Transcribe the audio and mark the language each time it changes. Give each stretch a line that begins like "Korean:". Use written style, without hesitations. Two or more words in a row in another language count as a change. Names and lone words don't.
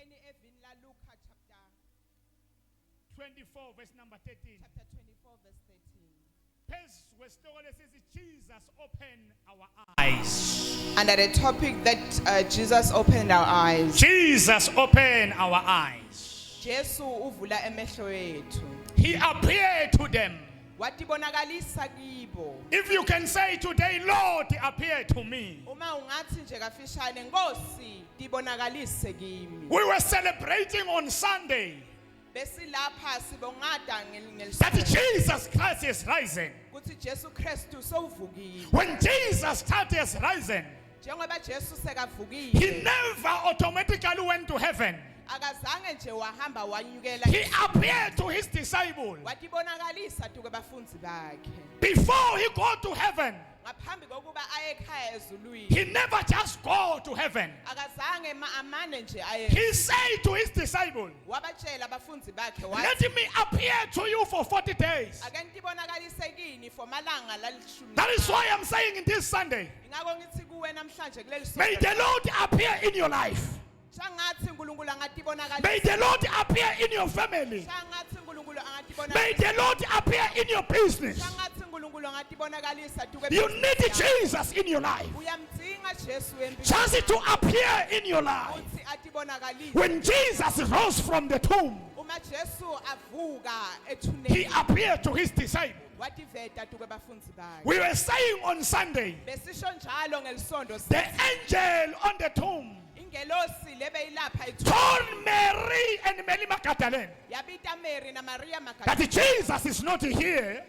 English: 24 verse number 13. Chapter 24 verse 13. Jesus opened our eyes. Under the topic that Jesus opened our eyes. Jesus opened our eyes.
Swati: Jesu uvula emehlo ethu.
English: He appeared to them.
Swati: Watibonakalisa kibo.
English: If you can say today, Lord, appear to me.
Swati: Uma ungathi nje kafishane Nkosi tibonakalise kimi.
English: We were celebrating on Sunday
Swati: Besilapha sibongada
English: that Jesus Christ is rising.
Swati: Kuthi Jesu Kristu sowuvukile.
English: When Jesus Christ is rising,
Swati: Njengoba Jesu sekavukile.
English: he never automatically went to heaven.
Swati: Akazange nje wahamba wanyukela.
English: He appeared to his disciples.
Swati: Watibonakalisa tu kubafundisi bakhe.
English: Before he go to heaven,
Swati: Ngaphambi kokuba aye ekhaya ezulwini.
English: he never just go to heaven.
Swati: Akazange amane nje aye.
English: He said to his disciples,
Swati: Wabatshela abafundi bakhe
English: let
Swati: wathi
English: me appear to you for 40 days.
Swati: ake ntibonakalise kini for malanga lalishumi.
English: That is why I'm saying in this Sunday,
Swati: Ingakho ngithi kuwe namhlanje kuleli
English: may the Lord appear in your life.
Swati: Shangathi uNkulunkulu angatibonakalisa.
English: May the Lord appear in your family.
Swati: Shangathi uNkulunkulu angatibonakalisa.
English: May the Lord appear in your business.
Swati: Shangathi uNkulunkulu angatibonakalisa tu
English: You need Jesus in your life.
Swati: Uyamdinga
English: just to appear in your life. When Jesus rose from the tomb, he appeared to his disciples. We were saying on Sunday, the angel on the tomb told Mary and Mary Magdalene that Jesus is not here.